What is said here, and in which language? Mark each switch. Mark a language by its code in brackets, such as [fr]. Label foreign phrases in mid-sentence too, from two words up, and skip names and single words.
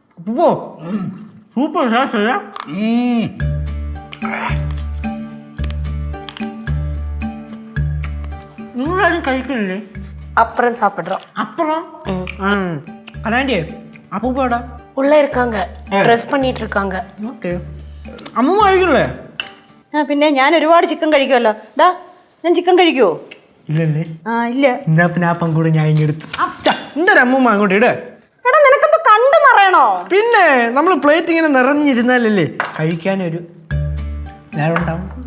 [ml] സൂപ്പർ സാസയാ. നിങ്ങളാരും കഴിക്കുന്നില്ലേ? [ta] அப்புறம் சாப்பிடுறோம். அப்புறம் கலாண்டி அப்பூப்பாடா உள்ள இருக்காங்க, ட்ரெஸ் பண்ணிட்டு இருக்காங்க. [ml] ഓക്കെ. അമ്മ കഴിക്കില്ലേ? പിന്നെ ഞാൻ ഒരുപാട് ചിക്കൻ കഴിക്കുമല്ലോ. ഡാ ഞാൻ ചിക്കൻ കഴിക്കുവോ? ഇല്ലല്ലേ? ഇല്ല. എന്നാ പിന്നെ ആ പങ്കൂടെ ഞാൻ ഇങ്ങെടുത്തു. എന്റെ ഒരു അമ്മൂമ്മ അങ്ങോട്ട് ഇടേ. എടാ നിനക്കെന്താ കണ്ടു നിറയണോ? പിന്നെ നമ്മൾ പ്ലേറ്റ് ഇങ്ങനെ നിറഞ്ഞിരുന്നാലല്ലേ കഴിക്കാനൊരു നേരം ഉണ്ടാവും.